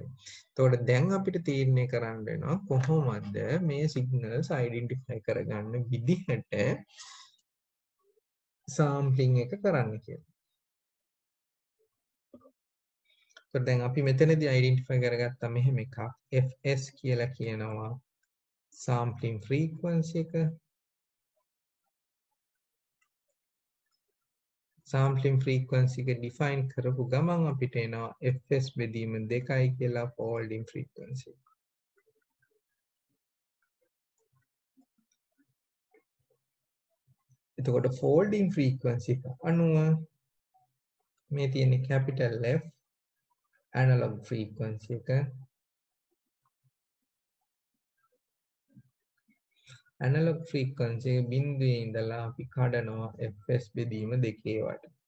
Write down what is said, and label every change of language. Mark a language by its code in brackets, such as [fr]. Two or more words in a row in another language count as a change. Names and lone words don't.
[si] එතකොට දැන් අපිට තීරණය කරන්න වෙනවා කොහොමද මේ signals identify කරගන්න විදිහට sampling එක කරන්න කියලා. So දැන් අපි මෙතනදී identify කරගත්තා මෙහෙම එකක් fs කියලා කියනවා [en] sampling frequency [si] එක. [en] sampling frequency [si] එක define කරපු ගමන් අපිට එනවා fs බෙදීම 2යි කියලා [en] folding frequency. [si] එතකොට [en] folding frequency [si] එක අනුව මේ තියෙන [en] capital F analog frequency [si] එක [en] analog frequency [si] එක බිඳුවේ ඉඳලා අපි කඩනවා fs බෙදීම 2 වට.